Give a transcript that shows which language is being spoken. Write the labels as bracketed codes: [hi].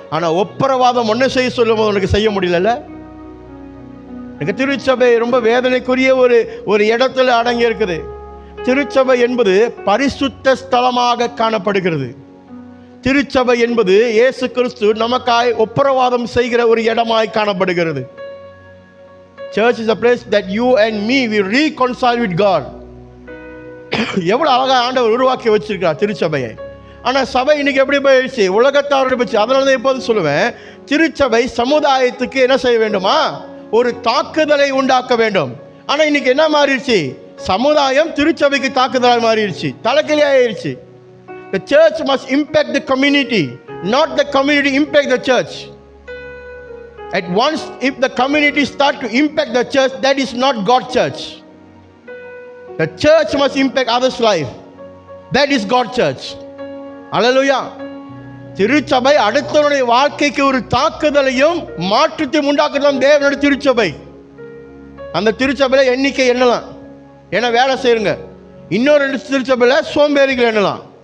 [ta] ஆனால் ஒப்புரவாதம் ஒன்றை செய்ய சொல்லும் போது உனக்கு செய்ய முடியல. எனக்கு திருச்சபை ரொம்ப வேதனைக்குரிய ஒரு இடத்துல அடங்கி இருக்குது. திருச்சபை என்பது பரிசுத்த ஸ்தலமாக காணப்படுகிறது. திருச்சபை என்பது இயேசு கிறிஸ்து நமக்காய் ஒப்புரவாதம் செய்கிற ஒரு இடமாய் காணப்படுகிறது. [en] Church is a place that you and me we reconcile with God. [ta] எவ்வளவு அழகா ஆண்டவர் உருவாக்கி வச்சிருக்கிறார் திருச்சபையை. ஆனால் சபை இன்னைக்கு எப்படி போயிடுச்சு? உலகத்தாரோட போச்சு. அதனால தான் எப்போதும் சொல்லுவேன், திருச்சபை சமுதாயத்துக்கு என்ன செய்ய வேண்டுமா? ஒரு தாக்குதலை உண்டாக்க வேண்டும். ஆனால் இன்னைக்கு என்ன மாறிடுச்சு? சமுதாயம் திருச்சபைக்கு தாக்குதலாக மாறிடுச்சு, தலைக்கிலே ஆயிடுச்சு. [en] The church must impact the community, not the community impact the church. At once, if the community start to impact the church, that is not God's church. The church must impact others' life. That is God's church. Hallelujah. [ta] திருச்சபை அடுத்தவனுடைய வாழ்க்கைக்கு ஒரு தாக்குதலையும் மாற்றத்தையும் உண்டாக்குறதும் தேவனுடைய திருச்சபை. அந்த திருச்சபையில் எண்ணிக்கை எண்ணலாம், ஏன்னா வேலை செய்யுங்க. இன்னொரு திருச்சபையில் சோம்பேறிகள் எண்ணலாம்.